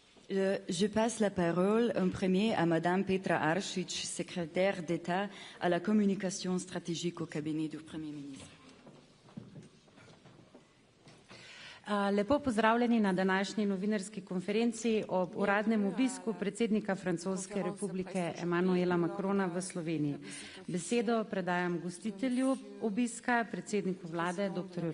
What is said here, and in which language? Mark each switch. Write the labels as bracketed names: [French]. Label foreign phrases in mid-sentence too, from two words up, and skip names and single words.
[French] Je passe la parole en premier à Madame Petra Aršič, secrétaire d'État à la communication stratégique au cabinet du Premier ministre. [Slovenian] Lepo pozdravljeni na današnji novinarski konferenci ob uradnem obisku predsednika Francoske republike Emmanuela Macrona v Sloveniji. Besedo predajam gostitelju obiska, predsedniku vlade, dr.